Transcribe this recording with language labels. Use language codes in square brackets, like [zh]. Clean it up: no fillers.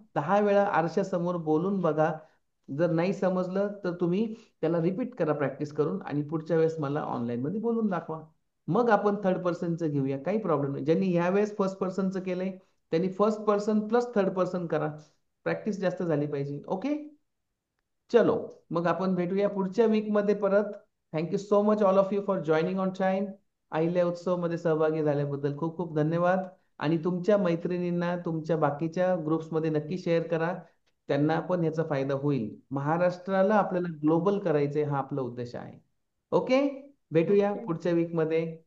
[mr] 10 वेळा आरशासमोर बोलून बघा. जर नाही समजलं तर तुम्ही त्याला रिपीट करा प्रॅक्टिस करून, आणि पुढच्या वेळेस मला ऑनलाईन मध्ये बोलून दाखवा. मग आपण थर्ड पर्सनचं घेऊया, काही प्रॉब्लेम नाही. ज्यांनी ह्या वेळेस फर्स्ट पर्सनचं केलंय त्यांनी first person plus third person करा. प्रॅक्टिस जास्त झाली पाहिजे. ओके, चलो मग आपण भेटूया पुढच्या वीक मध्ये परत. [en] Thank you so much all of you for joining on time. [mr] Ahilya उत्सव मध्ये सहभागी झाल्याबद्दल खूप खूप धन्यवाद. आणि तुमच्या मैत्रिणींना तुमच्या बाकीच्या ग्रुप्समध्ये नक्की शेअर करा, त्यांना पण याचा फायदा होईल. महाराष्ट्राला आपल्याला ग्लोबल करायचंय, हा आपला उद्देश आहे. ओके, भेटूया पुढच्या वीक मध्ये.